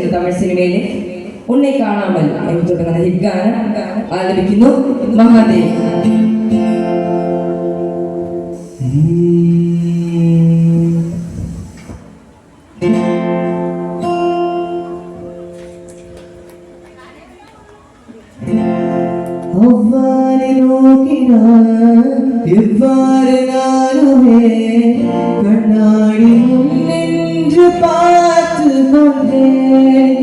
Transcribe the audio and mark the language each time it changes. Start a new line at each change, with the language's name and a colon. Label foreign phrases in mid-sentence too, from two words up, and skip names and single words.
Malayalam: തമിഴ് സിനിമയിലെ ഉണ്ണെ കാണാമൽ എന്ന് തുടങ്ങുന്ന ഹിറ്റ് ഗാനം ആലപിക്കുന്നു മഹാദേവ്.
Tamil: அவ்வாறு நோக்கினார் இவ்வாறு நானுமே கண்ணாடி நின்று பார்த்து கொண்டேன்.